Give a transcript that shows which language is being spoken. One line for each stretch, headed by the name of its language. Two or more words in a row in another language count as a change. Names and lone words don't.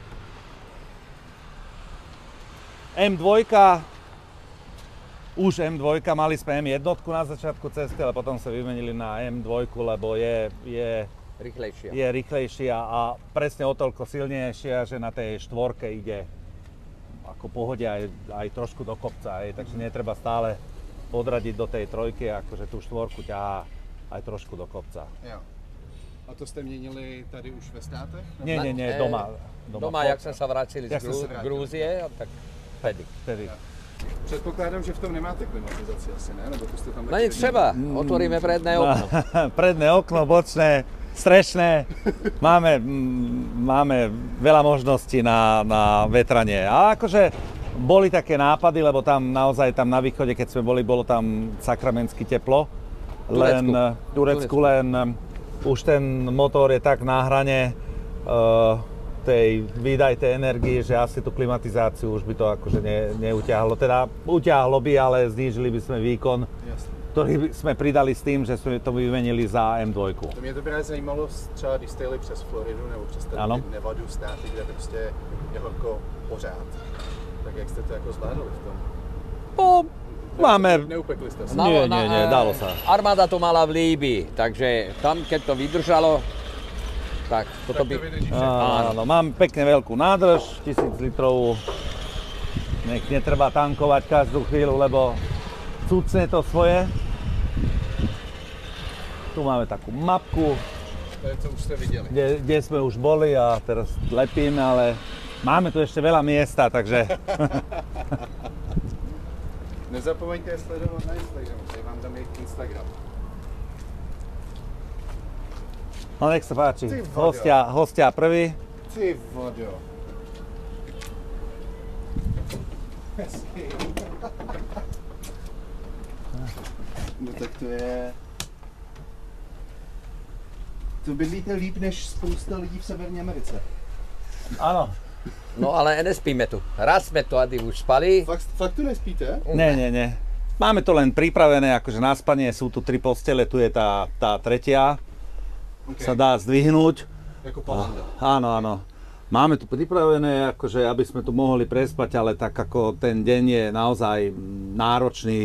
Slovak: M2, už M2, mali sme M1 na začiatku cesty, ale potom sa vymenili na M2, lebo je rýchlejšia a presne o toľko silnejšia, že na tej štvorke ide ako pohode aj trošku do kopca, takže netreba stále podradiť do tej trojky, akože tú štvorku ťahá aj trošku do kopca.
Czech: Jo. A to jste měnili tady už ve státech?
Slovak: Nie, doma. Doma, jak sme sa vrátili z Grúzie, tak vtedy.
Czech: Předpokládám, že v tom nemáte klimatizaci asi, ne? Nebo to jste tam... No nic třeba,
Slovak: otvoríme predné okno. Predné okno, bočné, strešné. Máme veľa možností na vetranie. A akože boli také nápady, lebo tam naozaj na východe, keď sme boli, bolo tam sakramensky teplo. Turecku, len už ten motor je tak na hrane tej výdaj tej energie, že asi tú klimatizáciu už by to akože neutiahlo. Teda utiahlo by, ale znížili by sme výkon, ktorý sme pridali s tým, že sme to vymenili za M2.
Czech: To mě to právě zajímalo, třeba když jste jeli přes Floridu nebo přes Nevadu státy, kde prostě je horko pořád. Tak jak jste to jako zvládali v tom?
Slovak: Neupekli ste sa? Nie, dalo sa. Armáda to mala v Líbii, takže tam, keď to vydržalo, tak toto by... Áno, mám pekne veľkú nádrž, 1000 litrov. Nech netreba tankovať každú chvíľu, lebo cucne to svoje. Tu máme takú mapku,
Czech: To je, co už ste videli.
Slovak: kde sme už boli a teraz lepíme, ale máme tu ešte veľa miesta, takže...
Czech: Nezapomeňte sledovat na Instagramu, tady vám dám jejich Instagram.
Slovak: No nech sa páči, hostia prvý.
Czech: Ty vodo. No tak to je... To bydlíte líp než spousta lidí v Severní Americe.
Slovak: Áno. No ale nespíme tu. Raz sme tu Ady už spali. Fakt tu nespíte? Nie. Máme to len pripravené, akože na spanie sú tu 3 postele, tu je tá tretia. Okay. Sa dá zdvihnúť.
Czech: Jako palanda.
Slovak: Áno. Máme tu pripravené, akože aby sme tu mohli prespať, ale tak ako ten deň je naozaj náročný.